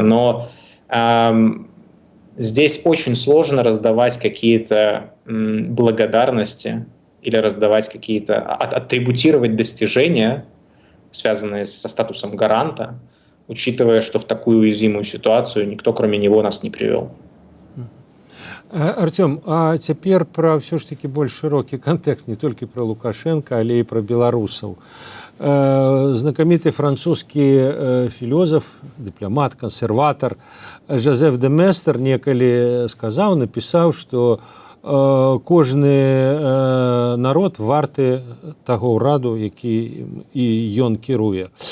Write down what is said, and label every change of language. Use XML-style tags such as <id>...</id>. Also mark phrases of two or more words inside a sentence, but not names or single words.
<ru>Но здесь очень сложно раздавать какие-то благодарности или раздавать какие-то, атрибутировать достижения, связанные со статусом гаранта, учитывая, что в такую уязвимую ситуацию никто, кроме него, нас не привел.</ru> <be>Артём, а цяпер пра ўсё ж такі больш шырокі кантэкст, не толькі пра Лукашенка, але і пра беларусаў. Знакаміты французскі філёзаф, дыпламат, кансерватар Жозеф де Местер некалі напісаў, што кожны народ варты таго ўраду, які ім кіруе.</be>